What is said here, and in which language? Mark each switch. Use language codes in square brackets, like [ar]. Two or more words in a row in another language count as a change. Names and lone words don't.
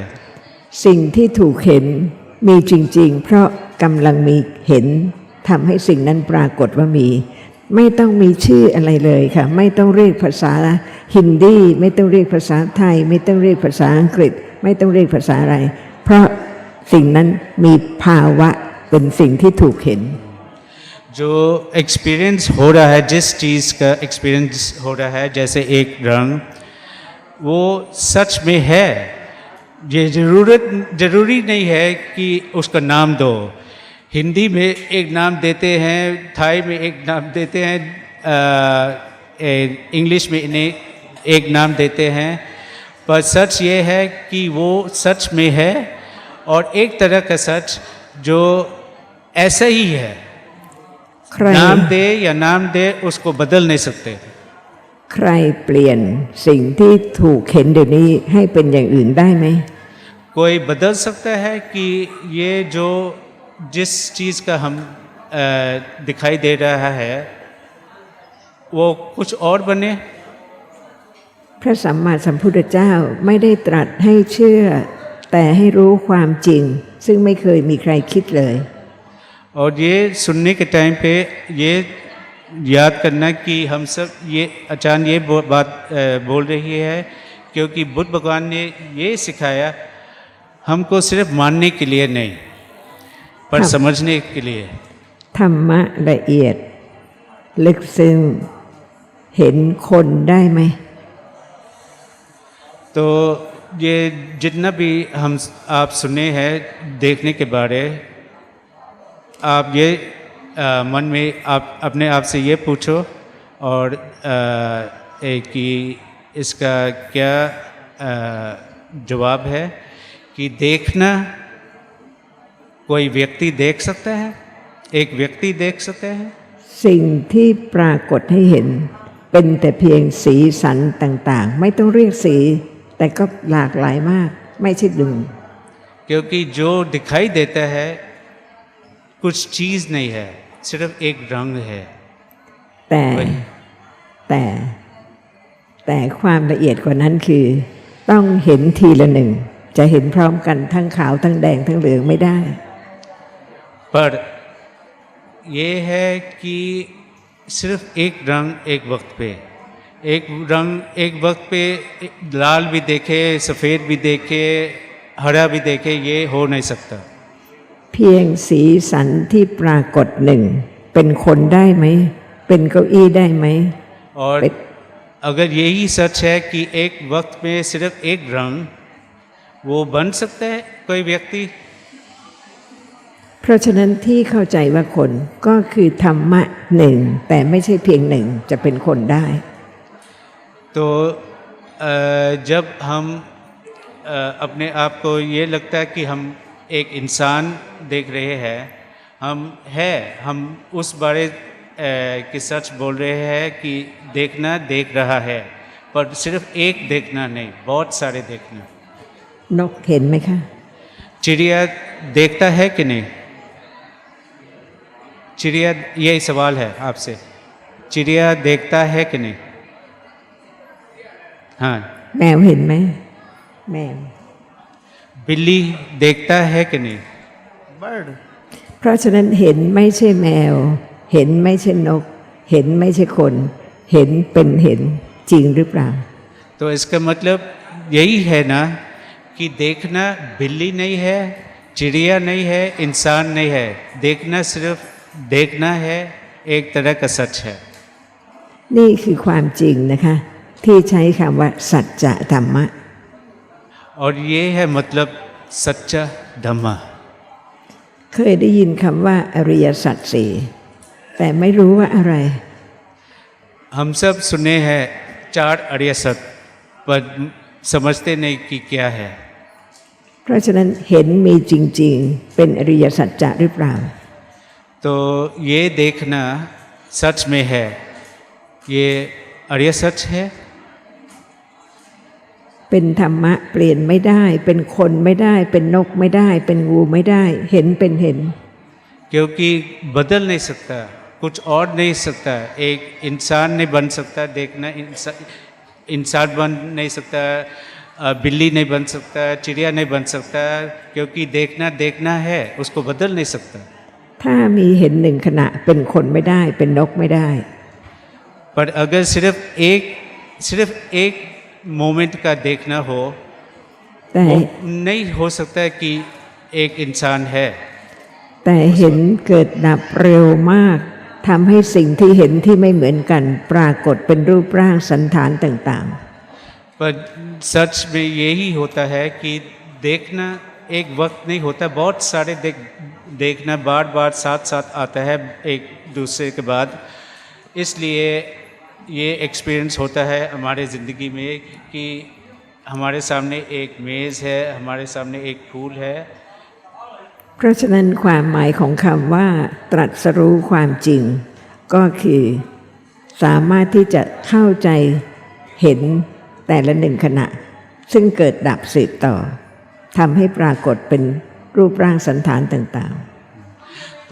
[th] สิ่งที่ถูกเห็นมีจริงๆ เพราะกำลังมีเห็นทำให้สิ่งนั้นปรากฏว่ามี ไม่ต้องมีชื่ออะไรเลยค่ะไม่ต้องเรียกภาษาฮินดีไม่ต้องเรียกภาษาไทย ไม่ต้องเรียกภาษาอังกฤษ ไม่ต้องเรียกภาษาอะไร เพราะสิ่งนั้นมีภาวะเป็นสิ่งที่ถูกเห็น [hi] जो एक्सपीरियंस हो रहा है, जिस चीज़ का एक्सपीरियंस हो रहा है, जैसे एक रंग, वो सच में है। ये जरूरी नहीं है कि उसका नाम दो। हिंदी में एक नाम देते हैं, थाई में एक नाम देते हैं, इंग्लिश में इन्हें एक नाम देते हैं, पर सच ये है कि वो सच में है। और एक तरह का सच जो ऐसा ही है, [th] ใคร [hi] नाम दे या नाम दे उसको बदल नहीं सकते। [th] ใครเปลี่ยนสิ่งที่ถูกเห็นเดี๋ยวนี้ให้เป็นอย่างอื่นได้ไหม [hi] कोई बदल सकता है कि ये जो जिस चीज़ का हम दिखाई दे रहा है वो कुछ और बने। [th] พระสัมมาสัมพุทธเจ้าไม่ได้ตรัสให้เชื่อ แต่ให้รู้ความจริง ซึ่งไม่เคยมีใครคิดเลย [hi] और ये सुनने के टाइम पे ये याद करना कि हम सब ये अचानक ये बात बोल रही है क्योंकि बुद्ध भगवान ने ये सिखाया हमको सिर्फ मानने के लिए नहीं, पर हाँ। समझने के लिए। [th] ธรรมะละเอียดลึกซึ้งเห็นคนได้ไหม [hi] तो ये जितना भी हम आप सुने हैं देखने के बारे, आप ये मन में आप अपने आप से ये पूछो और कि इसका क्या जवाब है कि देखना कोई व्यक्ति देख सकता है, एक व्यक्ति देख सकता है। [th] สิ่งที่ปรากฏให้เห็นเป็นแต่เพียงสีสันต่างๆไม่ต้องเรียกสีแต่ก็หลากหลายมากไม่ใช่หนึ่ง [hi] क्योंकि जो दिखाई देता है कुछ चीज नहीं है, सिर्फ एक रंग है। [th] แต่ความละเอียดกว่านั้นคือต้องเห็นทีละหนึ่งจะเห็นพร้อมกันทั้งขาวทั้งแดงทั้งเหลืองไม่ได้ [hi] पर ये है कि सिर्फ एक रंग एक वक्त पे, एक रंग एक वक्त पे लाल भी देखे, सफ़ेद भी देखे, हरा भी देखे, ये हो नहीं सकता। [th] เพียงสีสันที่ปรากฏหนึ่งเป็นคนได้ไหมเป็นเก้าอี้ได้ไหม [hi] और अगर यही सच है कि एक वक्त में सिर्फ एक रंग वो बन सकता है कोई व्यक्ति, [th] เพราะฉะนั้นที่เข้าใจว่าคนก็คือธรรมะหนึ่งแต่ไม่ใช่เพียงหนึ่งจะเป็นคนได้ [hi] तो जब हम अपने आप को ये लगता है कि हम एक इंसान देख रहे हैं, हम उस बारे की सच बोल रहे हैं कि देखना देख रहा है, पर सिर्फ एक देखना नहीं, बहुत सारे देखना। [th] นกเห็นไหมคะ [hi] चिड़िया देखता है कि नहीं? चिड़िया, यही सवाल है आपसे, चिड़िया देखता है कि नहीं? हाँ। [th] แมวเห็นไหมแมว [hi] बिल्ली देखता है कि नहीं? बर्ड। [th] เพราะฉะนั้นเห็นไม่ใช่แมว เห็นไม่ใช่นก เห็นไม่ใช่คน เห็นเป็นเห็นจริงหรือเปล่า [hi] तो इसका मतलब यही है ना कि देखना बिल्ली नहीं है, चिड़िया नहीं है, इंसान नहीं है, देखना सिर्फ देखना है, एक तरह का सच है। [th] นี่คือความจริงนะคะที่ใช้คำว่าสัจจะธรรมะ [hi] और ये है मतलब सच्चा धम्मा। [th] เคยได้ยินคำว่าอริยสัจสี่แต่ไม่รู้ว่าอะไร [hi] हम सब सुने हैं 4 अरिय सत्य, पर समझते नहीं कि क्या है। [th] เพราะฉะนั้นเห็นมีจริงๆเป็นอริยสัจจะหรือเปล่า [hi] तो ये देखना सच में है, ये अरिय सच है। [th] เป็นธรรมะเปลี่ยนไม่ได้ เป็นคนไม่ได้ เป็นนกไม่ได้ เป็นงูไม่ได้ เห็นเป็นเห็น [hi] क्योंकि बदल नहीं सकता, कुछ और नहीं सकता, एक इंसान नहीं बन सकता, देखना इंसान बन नहीं सकता, बिल्ली नहीं बन सकता, चिड़िया नहीं बन सकता, क्योंकि देखना देखना है, उसको बदल नहीं सकता। [th] ถ้ามีเห็นหนึ่งขณะเป็นคนไม่ได้ เป็นนกไม่ได้ [hi] पर अगर सिर्फ एक मोमेंट का देखना हो, [th] แต่ [hi] वो नहीं हो सकता है कि एक इंसान है। [th] แต่เห็นเกิดดับเร็วมากทำให้สิ่งที่เห็นที่ไม่เหมือนกันปรากฏเป็นรูปร่างสันฐานต่าง [hi] पर सच में यही होता है कि देखना एक वक्त नहीं होता, बहुत सारे देखना बार बार साथ साथ आता है एक दूसरे के बाद। इसलिए ये एक्सपीरियंस होता है हमारे ज़िंदगी में कि हमारे सामने एक मेज़ है, हमारे सामने एक फूल है। [th] ๆ เพราะฉะนั้นความหมายของคำว่าตรัสรู้ความจริง ก็คือสามารถที่จะเข้าใจเห็นแต่ละหนึ่งขณะ ซึ่งเกิดดับสืบต่อทำให้ปรากฏเป็นรูปร่างสันฐานต่างๆ